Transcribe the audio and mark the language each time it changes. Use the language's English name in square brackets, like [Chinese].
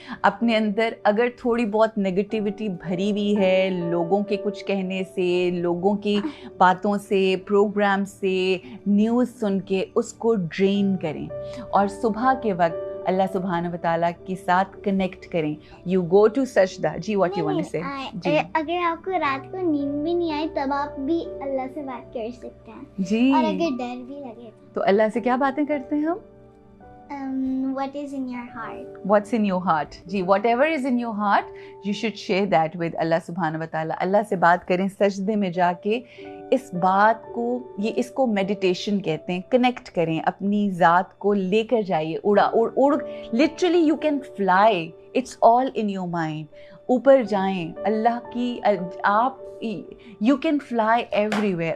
[Urdu] اپنے اندر اگر تھوڑی بہت نگیٹیوٹی بھری ہوئی ہے, لوگوں کے کچھ کہنے سے, لوگوں کی باتوں سے, پروگرام سے, نیوز سن کے, اس کو ڈرین کریں, اور صبح کے وقت اللہ سبحانہ و تعالیٰ کے ساتھ کنیکٹ کریں. [English] You go to سجدہ. جی what you want to say? جی, [Urdu] اگر آپ کو رات کو نیند بھی نہیں آئی تب آپ بھی اللہ سے بات کر سکتے ہیں. جی, اور اگر ڈر بھی لگے تو اللہ سے کیا باتیں کرتے ہیں ہم؟ [English] what is in your heart. What's in your heart. جی, whatever is in your heart, you should share that with Allah سبحانہ و تعالیٰ. [Urdu] اللہ سے بات کریں سجدے میں جا کے. اس بات کو, اس کو میڈیٹیشن کہتے ہیں. کنیکٹ کریں, اپنی ذات کو لے کر جائیے, اڑ [English] literally you can fly. It's all in your mind. [Urdu] اوپر جائیں اللہ کی, آپ [English] you can fly everywhere.